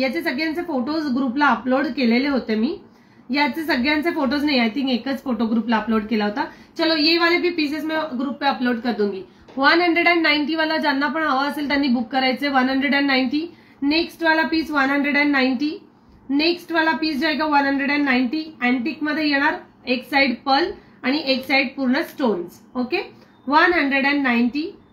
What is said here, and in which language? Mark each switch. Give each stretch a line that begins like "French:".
Marathi: याचे सगळ्यांचे फोटोज ग्रुपला अपलोड केलेले होते मी. याचे सगळ्यांचे फोटोज नाही,
English: I think
Marathi: एकच फोटो ग्रुपला अपलोड केला होता.
Hindi: चलो ये वाले भी पीसेस मैं ग्रुप पे अपलोड कर दूंगी.
Marathi: 190 वाला ज्यांना पण हवा असेल त्यांनी बुक करायचे.
Hindi: 190. नेक्स्ट वाला पीस 190. नेक्स्ट वाला पीस जाएगा 190.
Marathi: अँटिक मध्ये येणार. एक साइड पर्ल आणि एक साइड पूर्ण स्टोन्स. ओके, 190.